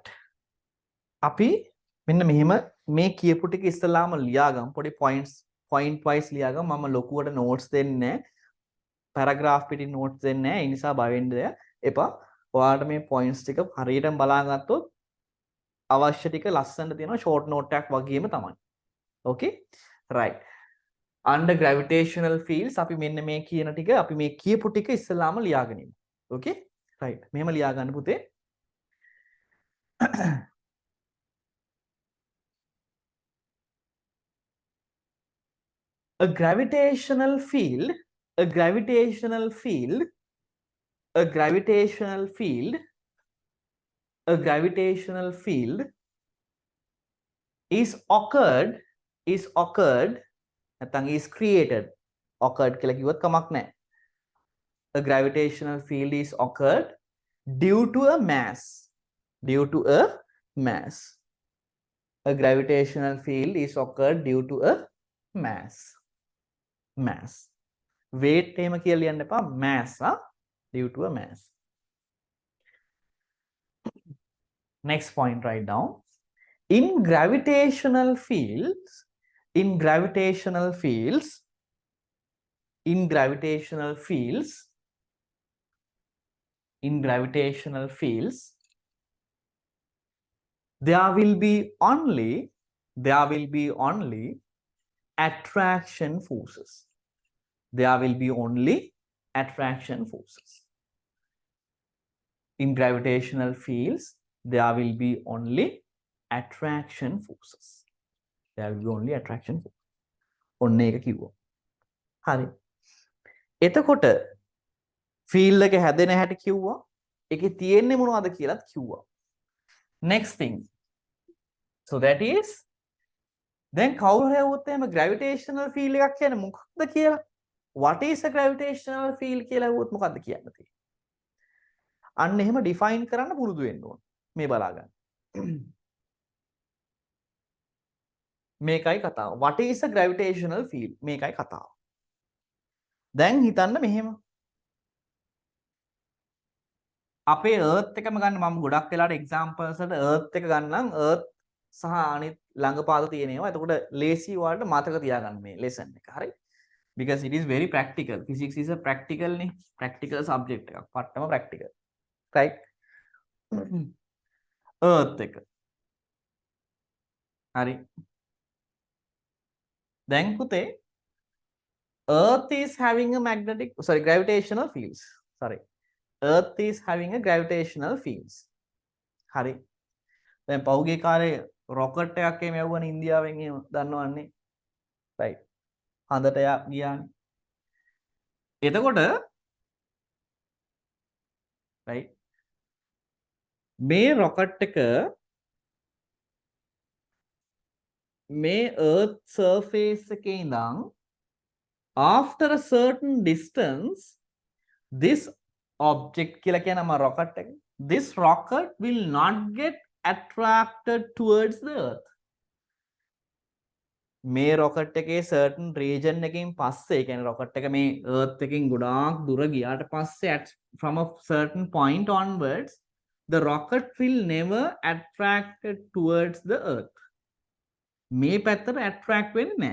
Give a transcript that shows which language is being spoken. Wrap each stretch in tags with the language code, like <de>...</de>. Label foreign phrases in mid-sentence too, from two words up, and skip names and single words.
<si>අපි මෙන්න මෙහෙම මේ කියපු ටික ඉස්සලාම ලියාගමු. පොඩි</si> <en>point wise</en> <si>ලියාගමු. මම ලොකුවට notes දෙන්නේ නැහැ. paragraph පිටින් notes දෙන්නේ නැහැ. ඒ නිසා බය වෙන්න එපා. ඔයාලට මේ points ටික හරියටම බලාගත්තොත් අවශ්‍ය ටික ලස්සනට තියෙනවා</si> <en>short note</en> <si>එකක් වගේම තමයි.</si> <en>Okay? Right. Under gravitational fields</en> <si>අපි මෙන්න මේ කියන ටික අපි මේ කියපු ටික ඉස්සලාම ලියාගෙන ඉමු.</si> <en>Okay? Right.</en> <si>මෙහෙම ලියා ගන්න පුතේ.</si> <en>A gravitational field is occurred නැත්නම් is created.</en> <si>occurred කියලා කිව්වත් කමක් නැහැ.</si> <en>A gravitational field is occurred due to a mass. A gravitational field is occurred due to a mass.</en> <si>Weight එහෙම කියලා ලියන්න එපා.</si> <en>mass due to a mass. Next point, write down. In gravitational fields, there will be only attraction forces. In gravitational fields, there will be only attraction forces.</en> <si>ඔන්න ඒක කිව්වා. හරි. එතකොට field එක හැදෙන හැටි කිව්වා. ඒකේ තියෙන්නේ මොනවද කියලාත් කිව්වා.</si> <en>Next thing. So that is then</en> <si>කවුරු හැවුවොත් එහෙම</si> <en>gravitational field</en> <si>එකක් කියන්නේ මොකක්ද කියලා?</si> <en>What is a gravitational field</en> <si>කියලා ඇහුවොත් මොකක්ද කියන්න තියෙන්නේ? අන්න එහෙම define කරන්න පුරුදු වෙන්න ඕන. මේ බලා ගන්න. මේකයි කතාව.</si> <en>What is a gravitational field?</en> <si>මේකයි කතාව. දැන් හිතන්න මෙහෙම. අපේ earth එකම ගන්න මම ගොඩක් වෙලාට examples වලට earth එක ගන්නම් earth සහ අනිත් ළඟපාත තියෙනවා. එතකොට ලේසි වලට මතක තියාගන්න මේ lesson එක. හරි?</si> <en>Because it is very practical. Physics is a practical නේ. Practical subject</en> <si>එකක්. පට්ටම practical. right? earth එක. හරි. දැන් පුතේ</si> <en>earth is having a gravitational fields. Sorry. Earth is having a gravitational fields.</en> <si>හරි. දැන් පහුගිය කාලේ rocket එකක් එමෙ යවුවනේ ඉන්දියාවෙන් එහෙම දන්නවන්නේ.</si> <en>right.</en> <si>හඳට ගියානේ. එතකොට</si> <en>right</en> <si>මේ rocket එක මේ earth surface එකේ ඉඳන්</si> <en>after a certain distance this object</en> <si>කියලා කියන මම rocket එක</si> <en>this rocket will not get attracted towards the earth</en> <si>මේ rocket එකේ</si> <en>certain region</en> <si>එකකින් පස්සේ කියන්නේ rocket එක මේ earth එකකින් ගොඩාක් දුර ගියාට පස්සේ</si> <en>from a certain point onwards the rocket will never attracted towards the earth</en> <si>මේ පැත්තට attract වෙන්නේ නැහැ.</si>